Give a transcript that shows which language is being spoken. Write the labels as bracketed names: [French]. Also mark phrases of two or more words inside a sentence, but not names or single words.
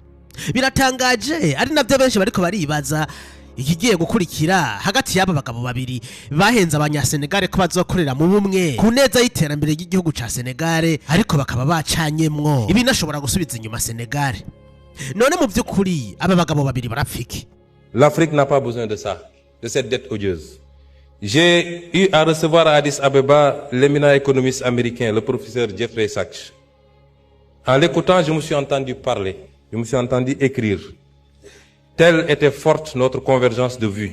[Rundi] Biratangaje ari navyo benshi bariko baribaza ikigiye gukurikira hagati y'aba bagabo babiri bahenze abanyasenegal ko bazokorera mu bumwe ku neza y'iterambere ry'igihugu ca Senegal, ariko bakaba bacanyemwo ibinashobora gusubiza inyuma Senegal. None mu by'ukuri aba bagabo babiri barapfiki. [French] L'Afrique n'a pas besoin de ça, de cette dette odieuse. J'ai eu à recevoir à Addis Abeba l'éminent économiste américain, le professeur Jeffrey Sachs. En l'écoutant, je me suis entendu parler, je me suis entendu écrire. Telle était forte notre convergence de vues.